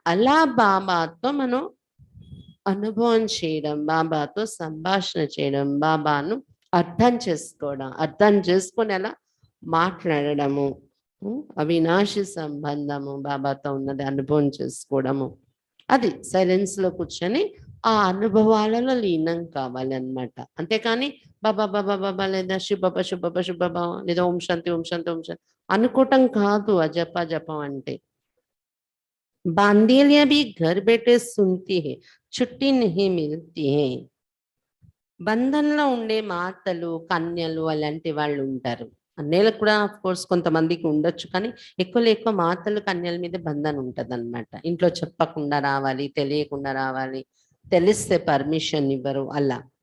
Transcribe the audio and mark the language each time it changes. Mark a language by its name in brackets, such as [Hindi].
[Telugu] అలా బాబాతో మనం అనుభవం చేయడం, బాబాతో సంభాషణ చేయడం, బాబాను అర్థం చేసుకోవడం, అర్థం చేసుకొని అలా మాట్లాడడము, అవినాశి సంబంధము బాబాతో ఉన్నది అనుభవం చేసుకోవడము, అది సైలెన్స్ లో కూర్చొని ఆ అనుభవాలలో లీనం కావాలన్నమాట। అంతేకాని బాబా బాబా బాబా లేదా శుభబ శుభబ శుభబ లేదా ఓం శాంతి ఓం శాంతి ఓం శాంతి అనుకోవటం కాదు ఆ జపం అంటే. [Hindi] बांदेलियां भी घर बैठे सुनती है, छुट्टी नहीं मिलती है. [Telugu] బంధంలో ఉండే మాతలు కన్యలు అలాంటి వాళ్ళు ఉంటారు. అన్నయ్యలకు కూడా ఆఫ్ కోర్స్ కొంతమందికి ఉండొచ్చు, కానీ ఎక్కువ మాతలు కన్యల మీద బంధన ఉంటది అనమాట. ఇంట్లో చెప్పకుండా రావాలి, తెలియకుండా రావాలి, తెలిస్తే పర్మిషన్ ఇవ్వరు అలా.